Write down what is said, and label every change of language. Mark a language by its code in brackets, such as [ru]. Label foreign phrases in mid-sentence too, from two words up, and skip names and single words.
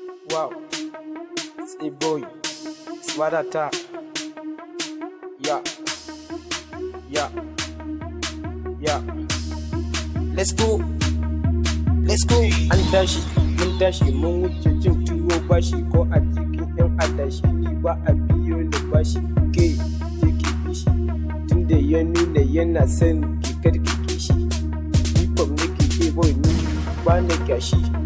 [en] Wow. It's a boy. Smart attack. Yeah. Yeah. Yeah. Let's go. Let's go. [ha] An tashi, mun tashi, mun wuce cin tuwo bashi ko a cikin yan adashi. Ni ba a biyo ni bashi. Ke, ke ki bi shi. Tun da ya nuna yana son ki kar ki ki shi. Ni fam nake ke boy ni ba na kyashi.